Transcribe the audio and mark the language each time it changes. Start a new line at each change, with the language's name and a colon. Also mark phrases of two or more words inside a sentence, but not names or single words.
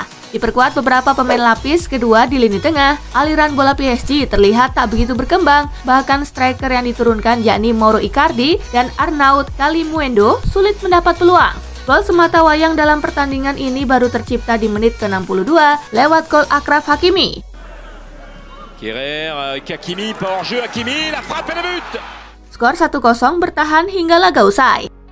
Indonesian: Diperkuat beberapa pemain lapis kedua di lini tengah, aliran bola PSG terlihat tak begitu berkembang. Bahkan striker yang diturunkan yakni Mauro Icardi dan Arnaud Kalimuendo sulit mendapat peluang. Gol semata wayang dalam pertandingan ini baru tercipta di menit ke-62 lewat gol Achraf Hakimi.
French: Hakimi, pas hors jeu, Hakimi, la frappe et le but.
Indonesian: Skor 1-0 bertahan hingga laga usai.